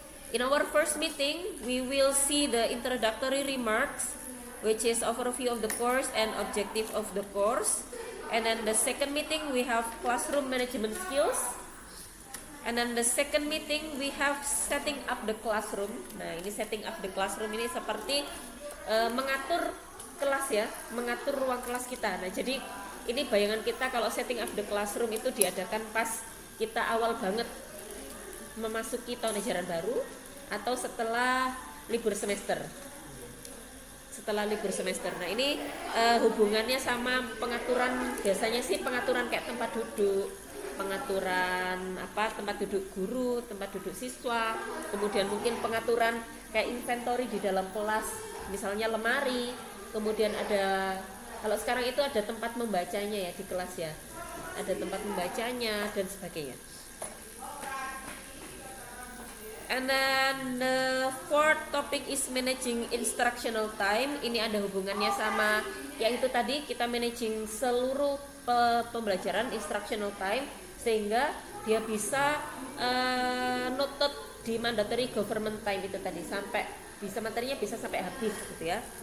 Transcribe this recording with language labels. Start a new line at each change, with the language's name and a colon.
English: In our first meeting, we will see the introductory remarks, which is overview of the course and objective of the course. And then the second meeting we have classroom management skills. And then the second meeting we have setting up the classroom.
Indonesian: Nah, ini
English: setting up the classroom
Indonesian: ini seperti mengatur kelas ya, mengatur ruang kelas kita. Nah, jadi ini bayangan kita kalau
English: setting up the classroom
Indonesian: itu diadakan pas kita awal banget memasuki tahun ajaran baru atau setelah libur semester. Nah, ini hubungannya sama pengaturan, biasanya sih pengaturan kayak tempat duduk, pengaturan tempat duduk guru, tempat duduk siswa, kemudian mungkin pengaturan kayak inventory di dalam kelas. Misalnya lemari, kemudian ada, kalau sekarang itu ada tempat membacanya ya di kelas ya, ada tempat membacanya dan sebagainya.
English: And then the fourth topic is managing instructional time.
Indonesian: Ini ada hubungannya sama yang itu tadi, kita managing seluruh pembelajaran instructional time sehingga dia bisa nutup di
English: mandatory government time
Indonesian: itu tadi, sampai bisa materinya bisa sampai habis gitu ya.